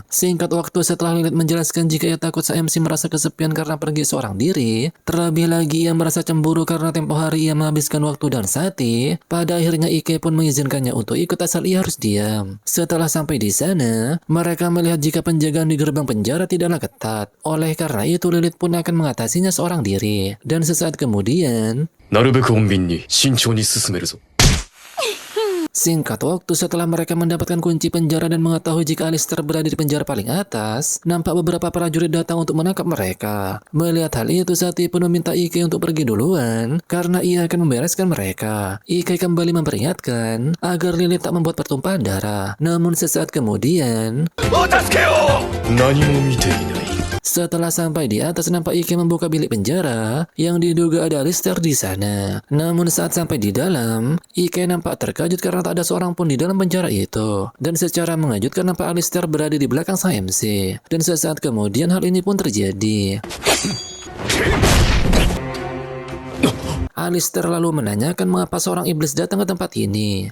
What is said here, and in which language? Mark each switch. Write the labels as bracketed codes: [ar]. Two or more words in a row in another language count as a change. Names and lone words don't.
[id] Singkat waktu setelah Lilith menjelaskan jika ia takut sang MC merasa kesepian karena pergi seorang diri, terlebih lagi ia merasa cemburu karena tempo hari ia menghabiskan waktu dan Sati, pada akhirnya Ike pun mengizinkannya untuk ikut asal ia harus diam. Setelah sampai di sana, mereka melihat jika penjagaan di gerbang penjara tidaklah ketat. Oleh karena itu Lilith pun akan mengatasinya seorang diri. Dan sesaat kemudian, [ja] なるべく穏便に慎重に進めるぞ。 [id] singkat waktu setelah mereka mendapatkan kunci penjara dan mengetahui jika Alistair berada di penjara paling atas, nampak beberapa prajurit datang untuk menangkap mereka. Melihat hal itu, Sati pun meminta Ike untuk pergi duluan karena ia akan membereskan mereka. Ike kembali memperingatkan agar Lilith tak membuat pertumpahan darah. Namun sesaat kemudian, [ja] 何も見ていない。 [id] setelah sampai di atas, nampak Ike membuka bilik penjara yang diduga ada Alistair di sana. Namun saat sampai di dalam, Ike nampak terkejut karena tak ada seorang pun di dalam penjara itu. Dan secara mengejutkan nampak Alistair berada di belakang sang MC. Dan sesaat kemudian hal ini pun terjadi. Alistair lalu menanyakan mengapa seorang iblis datang ke tempat ini.